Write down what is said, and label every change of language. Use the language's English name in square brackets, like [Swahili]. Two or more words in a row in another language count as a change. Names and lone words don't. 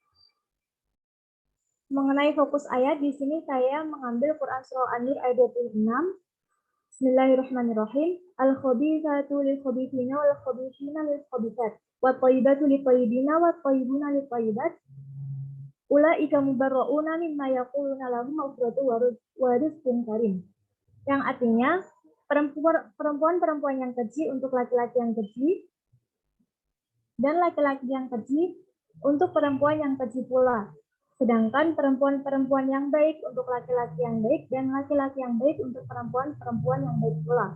[Indonesian] Mengenai fokus ayat, di sini saya mengambil Quran Surah An-Nur ayat 26. [Arabic] بسم الله الرحمن الرحيم. الخبيثات للخبيثين والخبيثون للخبيثات. والطيبات للطيبين والطيبون للطيبات. أولئك مبرءون مما يقولون لهم مغفرة ورزق كريم. [Indonesian] Yang artinya perempuan-perempuan yang keji untuk laki-laki yang keji dan laki-laki yang keji untuk perempuan yang keji pula. Sedangkan perempuan-perempuan yang baik untuk laki-laki yang baik dan laki-laki yang baik untuk perempuan-perempuan yang baik pula.